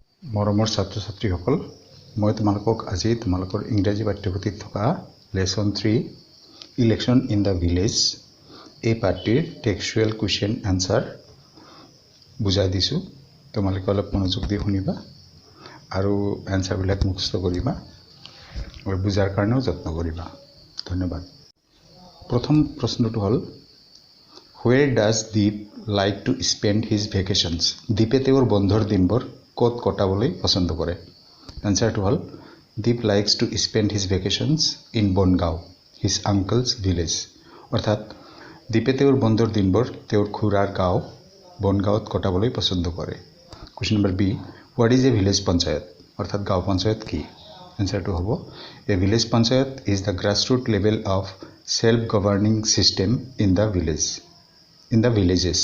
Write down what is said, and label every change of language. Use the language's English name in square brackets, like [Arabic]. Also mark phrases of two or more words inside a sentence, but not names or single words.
[Assamese] মৰমৰ ছাত্ৰ ছাত্ৰীসকল, মই তোমালোকক আজি তোমালোকৰ ইংৰাজী পাঠ্যপুথিত থকা লেসন 3 ইলেকশ্যন ইন দ্য ভিলেজ এই পাঠটিৰ [English] textual question answer [Assamese] বুজাই দিছোঁ। তোমালোকে অলপ মনোযোগ দি শুনিবা আৰু আনসাৰবিলাক মুখস্থ কৰিবা আৰু বুজাৰ কাৰণেও যত্ন কৰিবা। ধন্যবাদ। প্ৰথম প্ৰশ্নটো হ'ল [English] Where does Deep like to spend his vacations? [Assamese] দীপে তেওঁৰ বন্ধৰ দিনবোৰ ক'ত কটাবলৈ পছন্দ কৰে? আনসাৰটো হ'ল [English] Deep likes to spend his vacations in Bongaon, his uncle's village. [Assamese] অৰ্থাৎ দীপে তেওঁৰ বন্ধৰ দিনবোৰ তেওঁৰ খুৰাৰ গাঁও বনগাঁৱত কটাবলৈ পছন্দ কৰে। [English] Question number B, what is a village panchayat? [Assamese] অৰ্থাৎ গাঁও পঞ্চায়ত কি? আনসাৰটো হ'ব [English] A village panchayat is the grassroots level of self governing system in the villages.